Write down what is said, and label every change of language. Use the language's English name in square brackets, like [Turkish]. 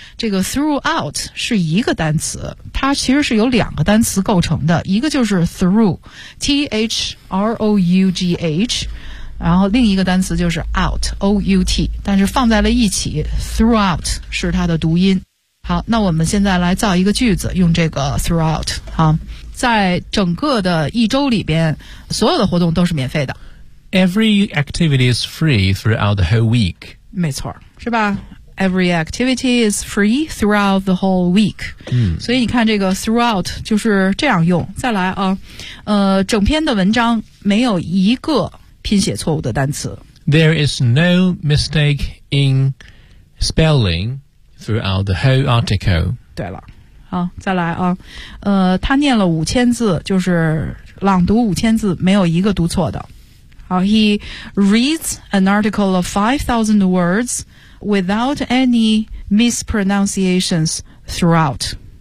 [Chinese] 这个 throughout 是一个单词，它其实是由两个单词构成的，一个就是 through THROUGH，然后另一个单词就是 out O-U-T， 但是放在了一起 throughout 是它的读音。好，那我们现在来造一个句子，用这个 throughout。好，在整个的一周里边，所有的活动都是免费的。 [English] Every activity is free throughout the whole week。 [Chinese] 没错，是吧？ [English] Every activity is free throughout the whole week。嗯， [Chinese] 所以你看这个 throughout 就是这样用。再来啊，整篇的文章没有一个拼写错误的单词。 [English] There is no mistake in spelling throughout the whole article。 [Chinese] 对了，好，再来啊，他念了五千字，就是朗读五千字，没有一个读错的。 [English] 好， He reads an article of 5,000 words without any mispronunciations throughout。